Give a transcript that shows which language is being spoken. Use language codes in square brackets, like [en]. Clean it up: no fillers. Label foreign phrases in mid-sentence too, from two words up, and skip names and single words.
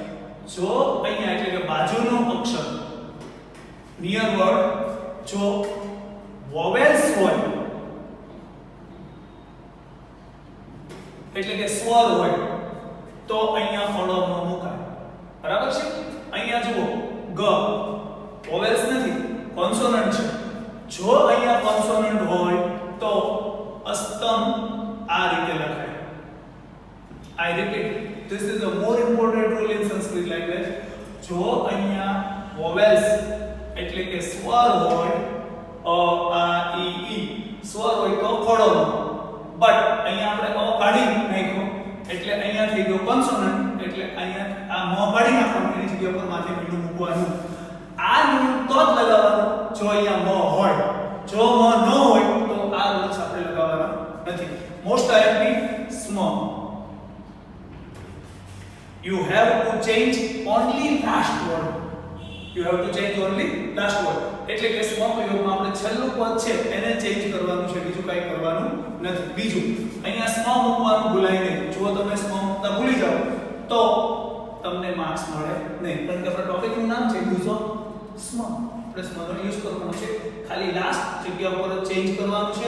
[gu] જો અહીંયા એટલે કે બાજુનો અક્ષર [en] near word [gu] જો વોવેલ્સ હોય એટલે કે સ્વર હોય તો અહીંયા ખોડો ન મુકાય. બરાબર છે? અહીંયા જુઓ ગ વોવેલ્સ નથી, કોન્સોનન્ટ છે. જો અહીંયા કોન્સોનન્ટ હોય તો અસ્તમ આ રીતે લખાય. [en] I repeat, this is a more important rule in Sanskrit language. [gu] જો અહીંયા vowels એટલે કે સ્વર હોય અ આ ઈ ઈ સ્વર હોય તો ખોડો. બટ અહીંયા આપણે અ કાઢી નાખ્યો એટલે અહીંયા થઈ ગયો કોન્સોનન્ટ એટલે અહીંયા આ મ કાઢી નાખવાનું, એની જગ્યા પર માથે મીંડું મૂકવાનું. આ નિયમ તો જ લગાવવાનો જો અહીંયા મ હોય. જો મ ન હોય તો આ રૂલ્સ આપણે લગાવવાના નથી. [en] most directly સ્મ. You have to change only last word. You have to change only last word. [gu] એટલે કે સ્મ પ્રયોગમાં આપણે છેલ્લું પદ છે એને ચેન્જ કરવાનું છે, બીજું કંઈ કરવાનું નથી. બીજું અહીંયા સ્મ મૂકવાનું ભૂલાય નહીં. જો તમે સ્મ મૂકતા ભૂલી જાઓ તો તમને માર્ક્સ મળે નહીં. કારણ કે આપણા ટોપિકનું નામ છે [en] use of [gu] સ્મ. આપણે સ્મનો યુઝ કરવાનો છે, ખાલી લાસ્ટ જગ્યા પર ચેન્જ કરવાનું છે.